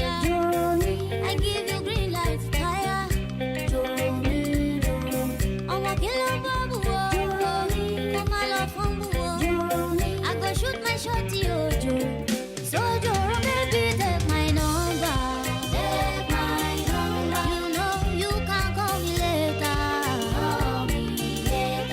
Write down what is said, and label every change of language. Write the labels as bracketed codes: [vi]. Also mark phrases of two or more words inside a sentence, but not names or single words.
[pcm] I give you green light fire. [yo] Joro me, joro. Ọmọ kilo babu wo. [pcm] Come my love from wo. I go shoot my shot, yo, Joro. So Joro, baby, take my number. Take my number. You know you can call me later. Call me later.